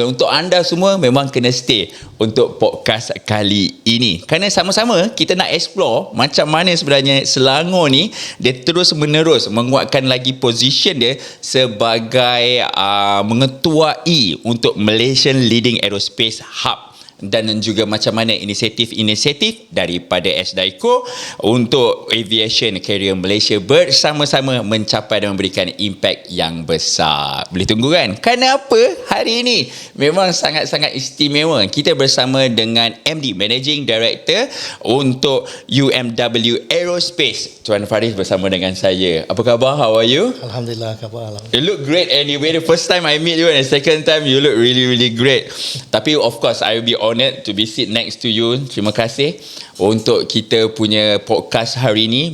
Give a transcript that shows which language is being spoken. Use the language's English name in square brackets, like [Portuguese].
[Malay] Untuk anda semua memang kena stay untuk podcast kali ini, kerana sama-sama kita nak explore macam mana sebenarnya Selangor ni dia terus menerus menguatkan lagi position dia sebagai mengetuai untuk Malaysian Leading Aerospace Hub, dan juga macam mana inisiatif-inisiatif daripada S-DAICO untuk aviation carrier Malaysia bersama-sama mencapai dan memberikan impact yang besar. Boleh tunggu kan? Kenapa hari ini memang sangat-sangat istimewa. Kita bersama dengan MD, Managing Director untuk UMW Aerospace, Tuan Faris bersama dengan saya. Apa khabar? [English] How are you? [Malay] Alhamdulillah, khabar. [English] You look great anyway. The first time I meet you and the second time you look really, really great. Tapi of course I will be honored to be sit next to you. [Malay] Terima kasih untuk kita punya podcast hari ini.